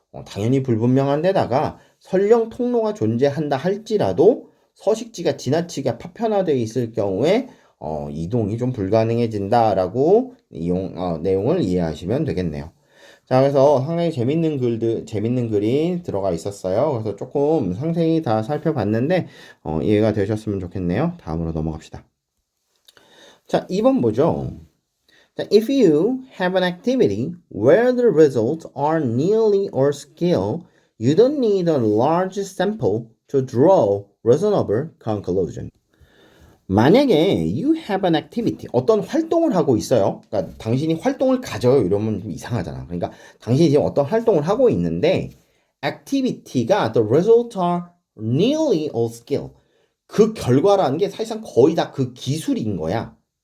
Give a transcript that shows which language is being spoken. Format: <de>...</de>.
<ko>당연히 불분명한 데다가 설령 통로가 존재한다 할지라도 서식지가 지나치게 파편화되어 있을 경우에 이동이 좀 불가능해진다라고 내용을 이해하시면 되겠네요. 자, 그래서 상당히 재밌는 글이 들어가 있었어요. 그래서 조금 상세히 다 살펴봤는데 이해가 되셨으면 좋겠네요. 다음으로 넘어갑시다. 자, 2번 보죠.</ko> <en>If you have an activity where the results are nearly or scale, you don't need a large sample to draw reasonable conclusion.</en> <ko>만약에</ko> <en>you have an activity,</en> <ko>어떤 활동을 하고 있어요. 그러니까 당신이 활동을 가져요. 이러면 좀 이상하잖아. 그러니까 당신이 지금 어떤 활동을 하고 있는데 activity가</ko> <en>the results are nearly or scale.</en> <ko>그 결과라는 게 사실상 거의 다 그 기술인 거야.</ko>